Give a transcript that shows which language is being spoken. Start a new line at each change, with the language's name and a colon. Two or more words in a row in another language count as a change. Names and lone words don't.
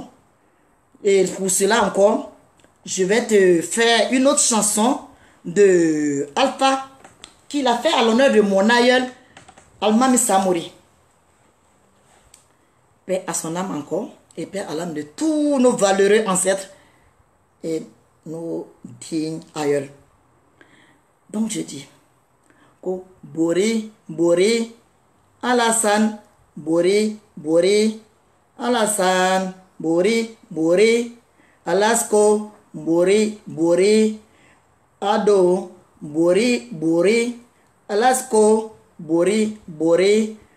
French: Et pour cela encore, je vais te faire une autre chanson de Alpha qu'il a fait à l'honneur de mon aïeul, Almami Samori. Paix à son âme encore et paix à l'âme de tous nos valeureux ancêtres et nos dignes aïeuls. Donc je dis, Ko Bori, Bori, Alassane, Bori, Bori, Alassane, Bori, Bori, Alasko, Bori, Bori, Ado, Bori, Bori, Alasko, Bori, Bori,